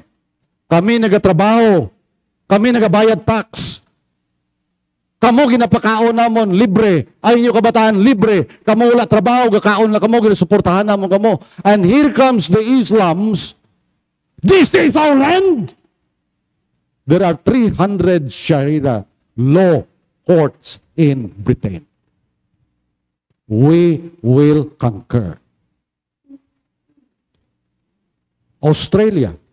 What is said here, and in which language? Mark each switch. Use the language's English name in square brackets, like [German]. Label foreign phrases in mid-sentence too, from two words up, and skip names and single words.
[Hiligaynon] Kami nagatrabaho. Kami nagabayad tax. Kamo ginapakaon namon libre. Ay inyo kabataan libre. Kamo wala trabaho, gakaon na kamo, ginasuportahan namon kamo. [English] And here comes the Islams. This is our land. There are 300 Sharia law courts in Britain. We will conquer. Australia.